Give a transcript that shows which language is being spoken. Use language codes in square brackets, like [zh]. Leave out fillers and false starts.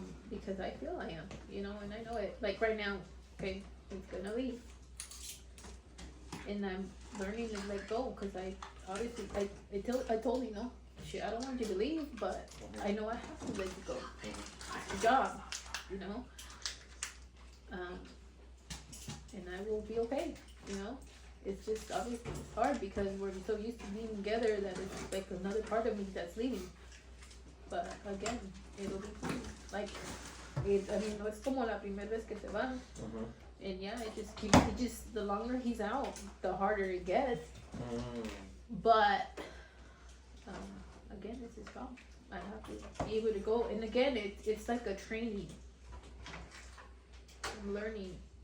[en] Because I feel I am, you know, and I know it. Like right now, okay, he's gonna leave, and I'm learning to let go, because I obviously I told him, no, shit, I don't want you to leave, but I know I have to let you go. It's a job, you know. And I will be okay, you know. It's just obviously it's hard because we're so used to being together that it's like another part of me that's leaving. But again, it'll be fine. [es] Like, I mean, no es como la primera vez que se van. [en] And yeah, it just, the longer he's out, the harder it gets. But, again, it's his problem. I have to be able to go. And again, it's like a training. I'm learning.